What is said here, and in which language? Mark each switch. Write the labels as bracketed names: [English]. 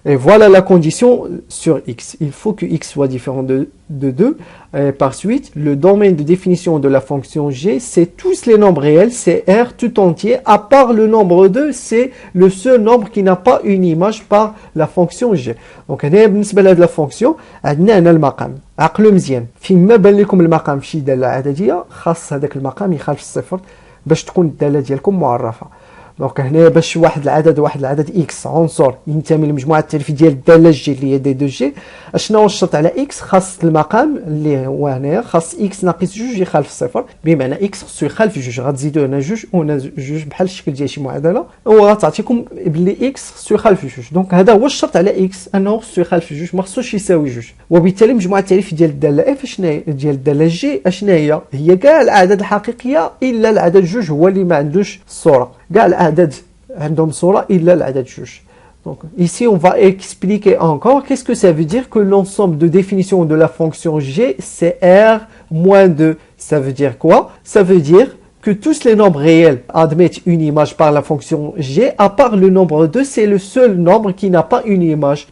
[French] Et voilà la condition sur x. Il faut que x soit différent de 2. Et par suite, le domaine de définition de la fonction g, c'est tous les nombres réels, c'est R tout entier, à part le nombre 2, c'est le seul nombre qui n'a pas une image par la fonction g. [Arabic] Donc, هنا بالنسبة لهاد لا فونكسيون عندنا هنا المقام. عقلوا مزيان فيما بان لكم المقام في شي دالة عددية خاص هذاك المقام يخالف الصفر باش تكون الدالة ديالكم معرفة. دونك هنا باش واحد العدد اكس عنصر ينتمي للمجموعه التعريفيه ديال الداله جي اللي هي دي دو جي، اشنو الشرط على اكس؟ خاص المقام اللي هو هنايا خاص اكس ناقص جوج يخالف الصفر، بمعنى اكس خصو يخالف جوج. غتزيدوا هنا جوج وهنا جوج بحال الشكل ديال شي معادله وغتعطيكم بلي اكس خصو يخالف جوج. دونك هذا هو الشرط على اكس انه خصو يخالف جوج، ما خصوش يساوي جوج. وبالتالي المجموعه التعريفيه ديال الداله اف اشنا هي؟ ديال الداله جي اشنا هي؟ هي كاع الاعداد الحقيقيه الا العدد جوج هو اللي ما عندوش الصوره. كاع الاعداد عندهم صورة إلا العدد جوج. [French] Donc ici on va expliquer encore qu'est-ce que ça veut dire que l'ensemble de définition de la fonction g c'est R moins 2. Ça veut dire quoi? Ça veut dire que tous les nombres réels admettent une image par la fonction g, à part le nombre 2, c'est le seul nombre qui n'a pas une image.